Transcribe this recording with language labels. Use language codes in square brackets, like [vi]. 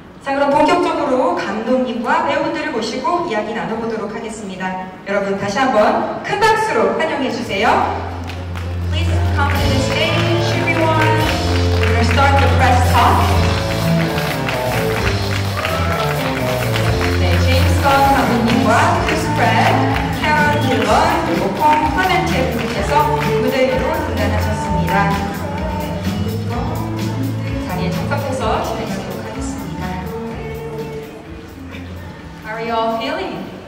[ko] 자, 그럼 본격적으로 감독님과 배우분들을 모시고 이야기 나눠보도록 하겠습니다. 여러분 다시 한번 큰 박수로 환영해 주세요. [en] Please come to the stage, everyone. We're going to start the press talk. [ko] 네, 제임스 건 감독님과 크리스 프렛, 캐런 딜런, 그리고 폼 클레멘티님께서 무대 위로 등단하셨습니다. 자리에 착석해서 진행하도록 하겠습니다. [en] How are you all feeling?